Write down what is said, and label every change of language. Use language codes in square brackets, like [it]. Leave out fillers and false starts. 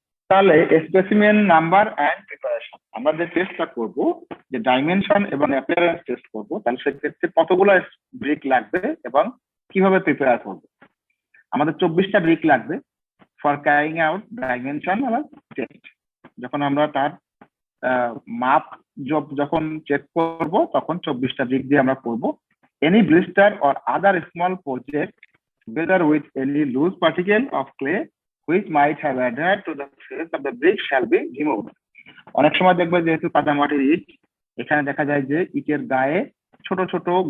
[bn] তাহলে specimen number and preparation, আমরা যে টেস্টটা করব, যে ডাইমেনশন এবং অ্যাপিয়ারেন্স টেস্ট করব, তাহলে সেক্ষেত্রে কতগুলো ব্রিক লাগবে এবং কিভাবে প্রিপেয়ার করব। আমাদের 24টা ব্রিক লাগবে [en] for carrying out dimension [bn] এবং টেস্ট। যখন আমরা তার মাপ যখন চেক করব, তখন 24টা ব্রিক দিয়ে আমরা করব। [en] Any blister or other small project together with any loose particle of clay which might have adhered to the face of the brick shall be removed. [bn] অনেক সময় দেখবে যেহেতু কাদামাটির ইট, এখানে দেখা যায় যে ইটের গায়ে ছোট ছোট